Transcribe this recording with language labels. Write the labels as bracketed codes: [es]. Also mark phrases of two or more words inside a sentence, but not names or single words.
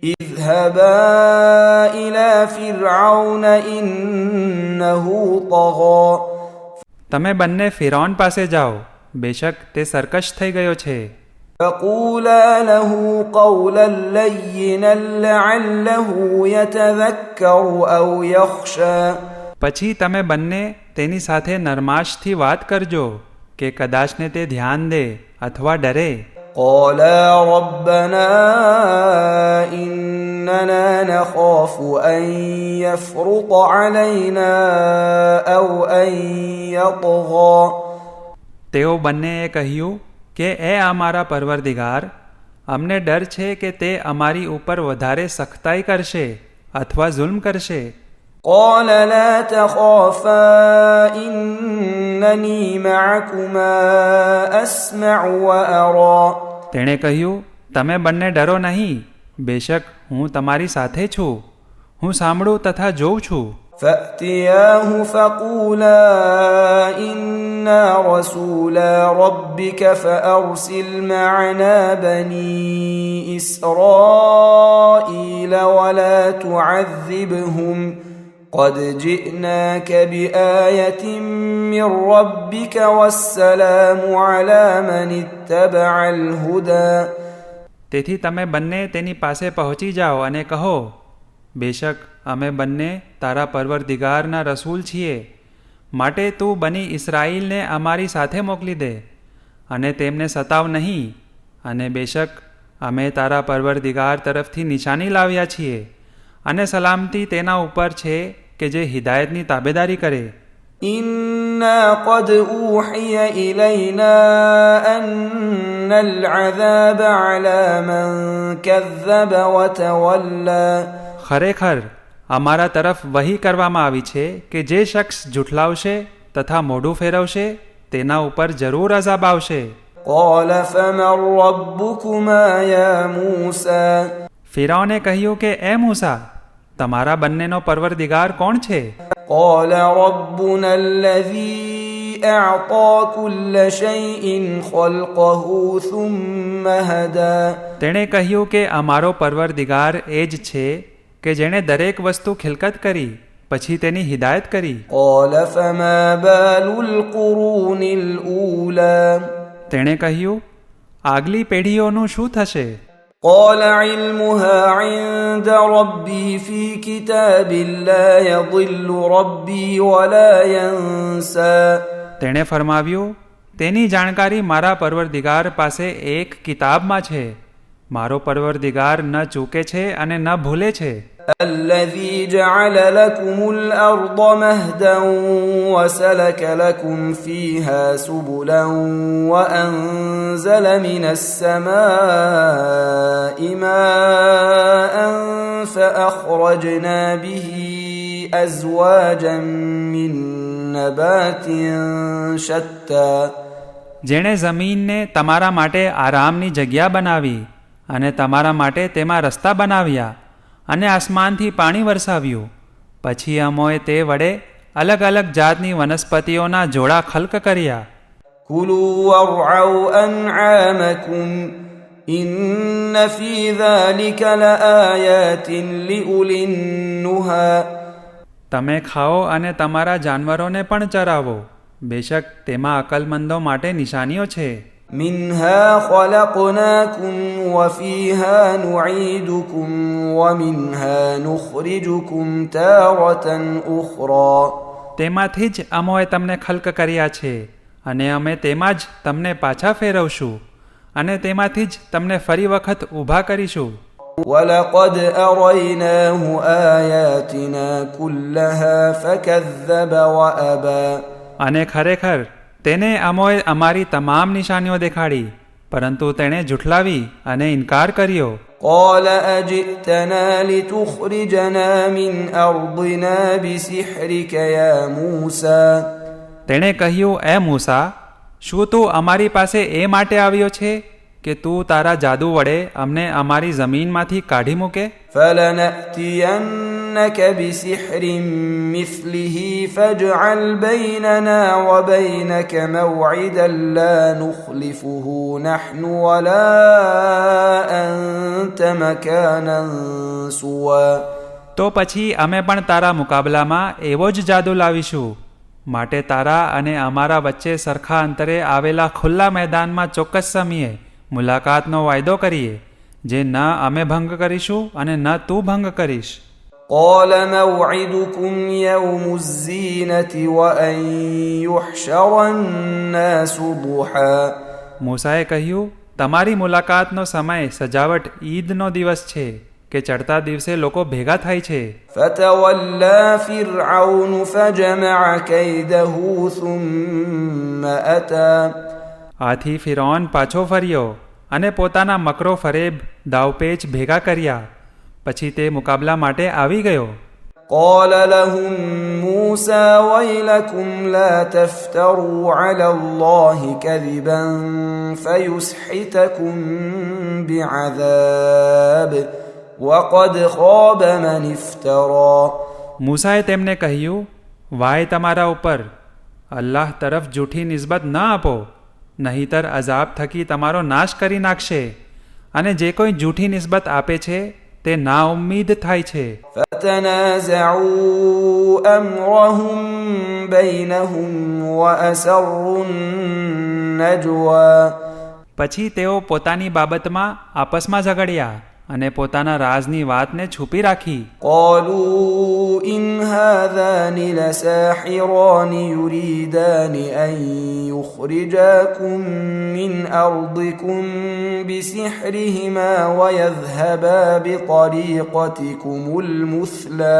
[ar] اذهبا إلى فرعون إنه طغى [gu] તમે બંને ફિરૌન પાસે જાઓ, બેશક તે સરકશ થઈ ગયો છે. [ar] فقولا له قولا لينا لعله يتذكر أو يخشى [gu] પછી તમે બંને તેની સાથે નરમાશથી વાત કરજો કે કદાચને તે ધ્યાન દે અથવા ડરે. [ar] قالا ربنا إننا نخاف أن يفرط علينا أو أن يطغى [gu] તેઓ બંનેએ કહ્યું કે એ અમારા પરવરદિગાર, અમને ડર છે કે તે અમારી ઉપર વધારે સખ્તાઈ કરશે અથવા જુલ્મ કરશે. [ar] قال لا تخافا إنني معكما أسمع وأرى [gu] તેણે કહ્યું, તમે બંને ડરો નહીં, બેશક હું તમારી સાથે છું, હું સાંભળું તથા જોઉં છું. [ar] فأتياه فقولا إنا رسولا ربك فأرسل معنا بني إسرائيل ولا تعذبهم قد جئناك بآية من ربك والسلام على من اتبع الهدى [gu] તેથી તમે બંને તેની પાસે પહોંચી જાઓ અને કહો, બેશક અમે બંને તારા પરવરદિગારના રસૂલ છીએ, માટે તું બની ઇસરાઈલને અમારી સાથે મોકલી દે અને તેમને સતાવ નહીં, અને બેશક અમે તારા પરવરદિગાર તરફથી નિશાની લાવ્યા છીએ અને સલામતી તેના ઉપર છે કે જે હિદાયતની તાબેદારી કરે. [ar] إنا قد أوحي إلينا أن العذاب على من كذب وتولى [gu] ખરેખર અમારા તરફ વહી કરવામાં આવી છે કે જે શખ્સ જૂઠલાવશે તથા મોઢું ફેરવશે તેના ઉપર જરૂર અઝાબ આવશે. [ar] قال فمن ربكما يا موسى [gu] ફિરૌને કહ્યું કે એ મૂસા, તમારા બંનેનો પરવરદિગાર કોણ છે? [ar] قال ربنا الذي أعطى كل شيء خلقه ثم هدى [gu] તેણે કહ્યું કે અમારો પરવરદિગાર એ જ છે કે જેણે દરેક વસ્તુ ખિલકત કરી પછી તેની હિદાયત કરી. [ar] قال فما بال القرون الأولى [gu] તેણે કહ્યું, આગલી પેઢીઓનું શું થશે? [ar] قال علمها عند ربي في كتاب لا يضل ربي ولا ينسى [gu] તેણે ફરમાવ્યું, તેની જાણકારી મારા પરવરદિગાર પાસે એક કિતાબમાં છે, મારો પરવરદિગાર ન ચૂકે છે અને ન ભૂલે છે. [ar] الذي جعل لكم الأرض مهدا وسلك لكم فيها سبلا وأنزل من السماء ماء فأخرجنا به أزواجا من نبات شتى [gu] જેણે જમીનને તમારા માટે આરામની જગ્યા બનાવી અને તમારા માટે તેમાં રસ્તા બનાવ્યા અને આસમાનથી પાણી વરસાવ્યું, પછી અમોએ તે વડે અલગ અલગ જાતની વનસ્પતિઓના જોડા ખલ્ક કર્યા. [ar] كلوا وارعوا أنعامكم إن في ذلك لآيات لأولي النهى [gu] તમે ખાઓ અને તમારા જાનવરોને પણ ચરાવો, બેશક તેમાં અકલમંદો માટે નિશાનીઓ છે. [ar] منها خلقناكم وفيها نعيدكم ومنها نخرجكم تارة أخرى [gu] તેમાંથી જ અમોએ તમને ખલ્ક કર્યા છે અને અમે તેમાં જ તમને પાછા ફેરવશું અને તેમાંથી જ તમને ફરી વખત ઊભા કરીશું. [ar] ولقد أريناه آياتنا كلها فكذب وأبى [gu] અને ખરેખર તેને અમોએ અમારી તમામ નિશાનીઓ દેખાડી, પરંતુ તેણે જુઠલાવી અને ઇનકાર કર્યો. [ar] قال أجئتنا لتخرجنا من أرضنا بسحرك يا موسى [gu] તેણે કહ્યું, એ મૂસા, શું તું અમારી પાસે એ માટે આવ્યો છે કે તું તારા જાદુ વડે અમને અમારી જમીનમાંથી કાઢી મૂકે? [ar] فلنأتين لنأتينك بسحر مثله فاجعل بيننا وبينك موعدا لا نخلفه نحن ولا أنت مكانا سوى. [gu] તો પછી અમે પણ તારા મુકાબલામાં એવો જ જાદુ લાવીશું. માટે તારા અને અમારા વચ્ચે સરખા અંતરે આવેલા ખુલ્લા મેદાનમાં ચોક્કસ સમયે મુલાકાતનો વાયદો કરીએ, જે ન અમે ભંગ કરીશું અને ન તું ભંગ કરીશ. [ar] قال موعدكم يوم الزينة وأن يحشر الناس ضحى. [gu] મૂસાએ કહ્યું, તમારી મુલાકાતનો સમય સજાવટ ઈદનો દિવસ છે કે ચડતા દિવસે લોકો ભેગા થાય છે. [ar] فتولى فرعون فجمع كيده ثم أتى. [gu] આથી ફિરૌન પાછો ફર્યો અને પોતાના મકરો ફરેબ દાવપેચ ભેગા કર્યા. પછી તે મુકાબલા માટે આવી ગયો. [ar] قال لهم موسى ويلكم لا تفتروا على الله كذبا فيسحتكم بعذاب وقد خاب من افترى. [gu] મૂસાએ તેમને કહ્યું, વાય તમારા ઉપર, અલ્લાહ તરફ જૂઠી નિસ્બત ન આપો, નહીતર અઝાબ થકી તમારો નાશ કરી નાખશે, અને જે કોઈ જૂઠી નિસ્બત આપે છે તે નાઉમ્મીદ થાય છે. [ar] فتنازعوا أمرهم بينهم وأسروا النجوى. [gu] પછી તેઓ પોતાની બાબતમાં આપસમાં ઝઘડ્યા અને પોતાના રાજની વાતને છુપી રાખી. [ar] قالوا إن هذان لساحران يريدان أن يخرجاكم من أرضكم بسحرهما ويذهبا بطريقتكم المثلى.